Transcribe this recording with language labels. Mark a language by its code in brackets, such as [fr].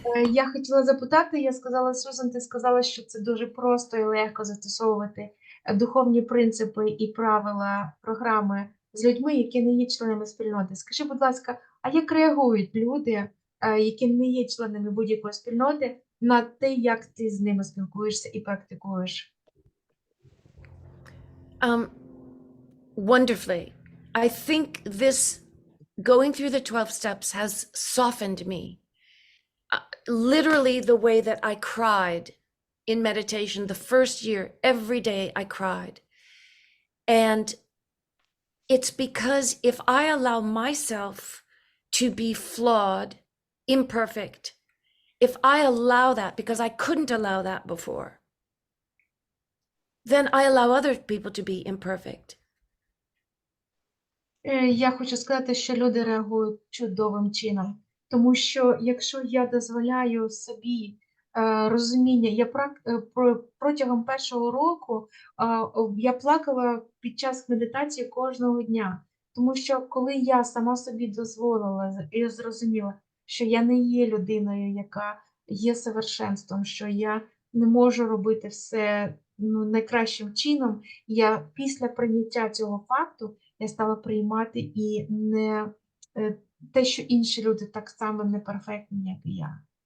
[uk] Я хотіла запитати, я сказала, Сюзан, ти сказала, що це дуже просто і легко застосовувати духовні принципи і правила програми з людьми, які не є членами спільноти. Скажи, будь ласка, а як реагують люди, які не є членами будь-якої спільноти, на те, як ти з ними спілкуєшся і практикуєш? [en] Wonderfully. I think this going through the 12 steps has softened me. Literally, the way that I cried in meditation the first year, every day I cried. And it's because if I allow myself to be flawed, imperfect, if I allow that, because I couldn't allow that before, then I allow other people to be imperfect. [uk] Я хочу сказати, що люди реагують чудовим чином, тому що якщо я дозволяю собі розуміння, протягом першого року я плакала під час медитації кожного дня, тому що коли я сама собі дозволила і зрозуміла, що я не є людиною, яка є совершенством, що я не можу робити все найкращим чином, я після прийняття цього факту я стала приймати і не те, що інші люди так само неперфектні, як і я.